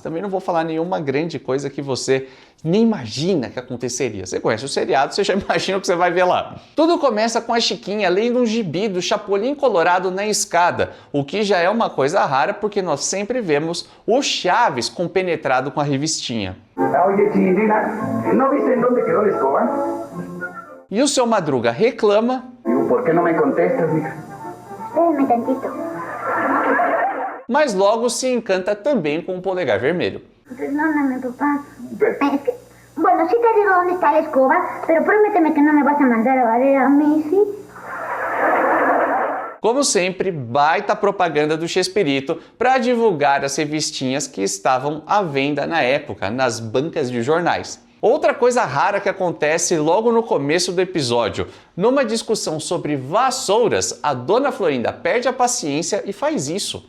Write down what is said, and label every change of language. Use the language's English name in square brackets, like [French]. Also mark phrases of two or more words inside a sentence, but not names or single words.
[Portuguese] Também não vou falar nenhuma grande coisa que você nem imagina que aconteceria. Você conhece o seriado, você já imagina o que você vai ver lá. Tudo começa com a Chiquinha lendo um gibi do Chapolin Colorado na escada, o que já é uma coisa rara porque nós sempre vemos o Chaves compenetrado com a revistinha. [Spanish] Oye, chiquitina, ¿no viste en dónde quedó la escoba? [Portuguese] E o seu Madruga reclama. [Spanish] ¿Por qué no me contestas, mija? Espérame tantito. [Portuguese] Mas logo se encanta também com o polegar vermelho. [Spanish] Perdóname, papá. Es que, bueno, sí te digo dónde está la escoba, pero prométeme que no me vas a mandar a barrer a mí, ¿sí? [Portuguese] Como sempre, baita propaganda do Chespirito para divulgar as revistinhas que estavam à venda na época, nas bancas de jornais. Outra coisa rara que acontece logo no começo do episódio. Numa discussão sobre vassouras, a Dona Florinda perde a paciência e faz isso.